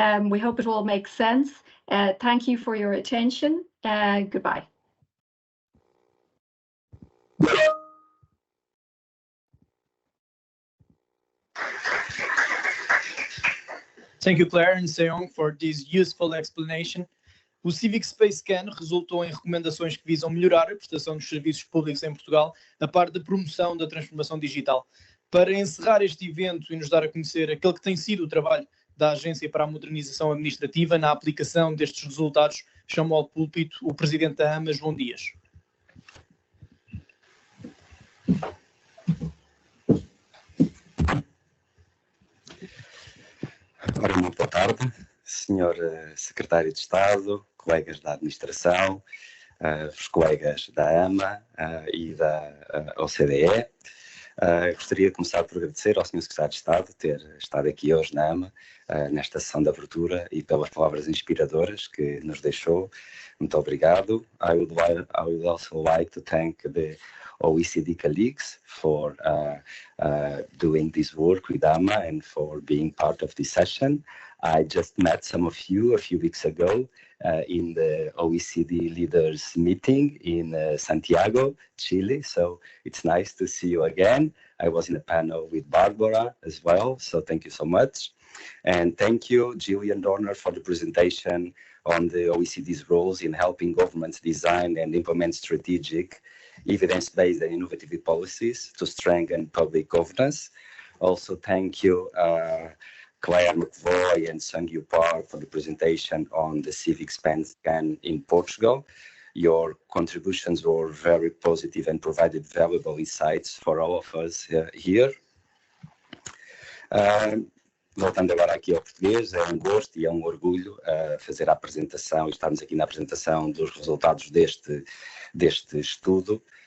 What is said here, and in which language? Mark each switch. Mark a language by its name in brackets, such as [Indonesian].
[English] We hope it all makes sense. Thank you for your attention. Goodbye. Thank you, Claire and Seong, for this useful explanation. [Portuguese] O Civic Space Scan resultou em recomendações que visam melhorar a prestação dos serviços públicos em Portugal, a par da promoção da transformação digital. Para encerrar este evento e nos dar a conhecer aquele que tem sido o trabalho da Agência para a Modernização Administrativa na aplicação destes resultados, chamo ao púlpito o Presidente da AMA, João Dias. Ora, muito boa tarde. Senhor Secretário de Estado, colegas da Administração, os colegas da AMA e da OCDE. Gostaria de começar por agradecer ao Sr. Secretário de Estado ter estado aqui hoje na AMA, nesta sessão de abertura, e pelas palavras inspiradoras que nos deixou. Muito obrigado. [English] I would also like to thank the OECD colleagues for doing this work with AMA and for being part of this session. I just met some of you a few weeks ago in the OECD leaders meeting in Santiago, Chile. So it's nice to see you again. I was in a panel with Barbara as well. So thank you so much. And thank you, Gillian Dorner, for the presentation on the OECD's roles in helping governments design and implement strategic, evidence-based and innovative policies to strengthen public governance. Also, thank you, Claire McVoy and Sung-Yu Park, for the presentation on the Civic scan in Portugal. Your contributions were very positive and provided valuable insights for all of us here. [Portuguese] Voltando agora aqui ao português, é um gosto e é um orgulho fazer a apresentação, estarmos aqui na apresentação dos resultados deste estudo.